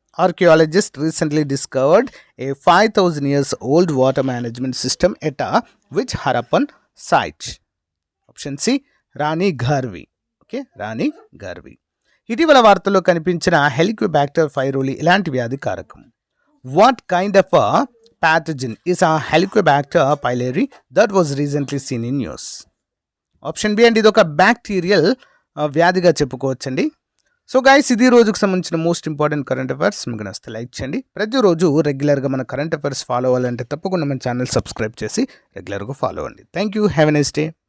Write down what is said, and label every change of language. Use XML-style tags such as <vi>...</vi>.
<en>Archaeologist recently discovered a 5000 years old water management system at which Harappan site?</en> <te>Option C, రాణి ఘర్వి. రాణి ఘర్వి. ఇటీవల వార్తల్లో కనిపించిన Helicobacter పైరోలి ఇలాంటి వ్యాధి కారకం?</te> <en>What kind of pathogen is a Helicobacter pylori that was recently seen in news?</en> <te>Option B అండి, ఇది ఒక bacterial వ్యాధిగా చెప్పుకోవచ్చండి. So guys, ఇది రోజుకు సంబంధించిన మోస్ట్ ఇంపార్టెంట్ కరెంట్ అఫైర్స్. మీకు నచ్చితే లైక్ చేయండి. ప్రతిరోజు రెగ్యులర్గా మన కరెంట్ అఫైర్స్ ఫాలో అవ్వాలంటే తప్పకుండా మన ఛానల్ సబ్స్క్రైబ్ చేసి రెగ్యులర్గా ఫాలో అవ్వండి.</te> <en>Thank you. Have a nice day.</en>